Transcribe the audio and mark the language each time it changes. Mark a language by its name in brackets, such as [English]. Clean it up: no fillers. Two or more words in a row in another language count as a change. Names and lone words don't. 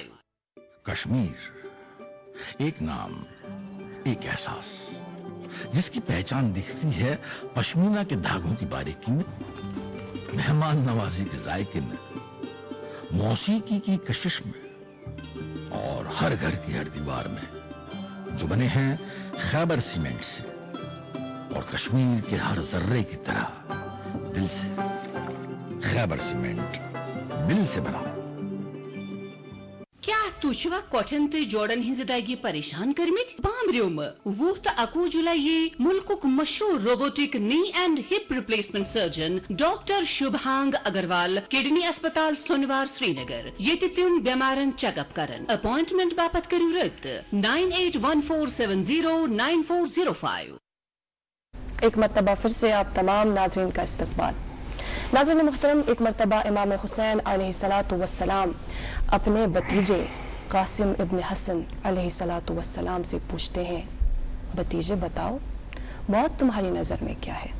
[Urdu] کشمیر، ایک نام، ایک احساس، جس کی پہچان دکھتی ہے پشمینہ کے دھاگوں کی باریکی میں، مہمان نوازی کے ذائقے میں، موسیقی کی کشش میں، اور ہر گھر کی ہر دیوار میں، جو بنے ہیں خیبر سیمنٹ سے اور کشمیر کے ہر ذرے کی طرح دل سے. خیبر سیمنٹ، دل سے بنا. [Kashmiri] کیا تجھوا کوٹھن تے جوڑن ہن زدگی پریشان کرمت بامریوم 20 تہ 21 جولائی ملکک مشہور [English] robotic knee and hip replacement surgeon [Kashmiri] ڈاکٹر شبھانگ اگروال کڈنی اسپتال سونوار سری نگر یہ تم بیمارن [English] check up [Kashmiri] کرن. اپوائنٹمنٹ باپت کرو رابط 9814709405. [Urdu] ایک مرتبہ پھر سے آپ تمام ناظرین کا استقبال. ناظرین محترم، ایک مرتبہ امام حسین علیہ الصلاۃ والسلام اپنے بتیجے قاسم ابن حسن علیہ الصلاۃ والسلام سے پوچھتے ہیں، بتیجے بتاؤ موت تمہاری نظر میں کیا ہے؟